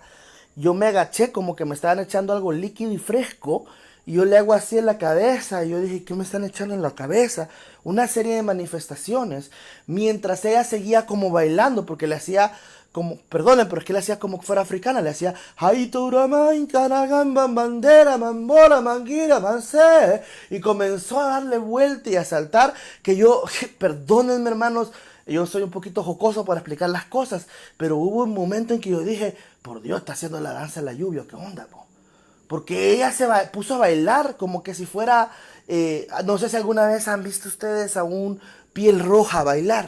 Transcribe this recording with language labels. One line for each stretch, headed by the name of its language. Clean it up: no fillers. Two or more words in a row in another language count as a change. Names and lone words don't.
Spanish: Yo me agaché como que me estaban echando algo líquido y fresco. Y yo le hago así en la cabeza. Y yo dije, ¿qué me están echando en la cabeza? Una serie de manifestaciones. Mientras ella seguía como bailando. Porque le hacía como, perdonen, pero es que le hacía como que fuera africana. Le hacía, bandera, mambola, manguira, mancé. Y comenzó a darle vuelta y a saltar. Que yo, perdónenme hermanos, yo soy un poquito jocoso para explicar las cosas. Pero hubo un momento en que yo dije, por Dios, está haciendo la danza de la lluvia, ¿qué onda, po? Porque ella puso a bailar como que si fuera, no sé si alguna vez han visto ustedes a un piel roja bailar.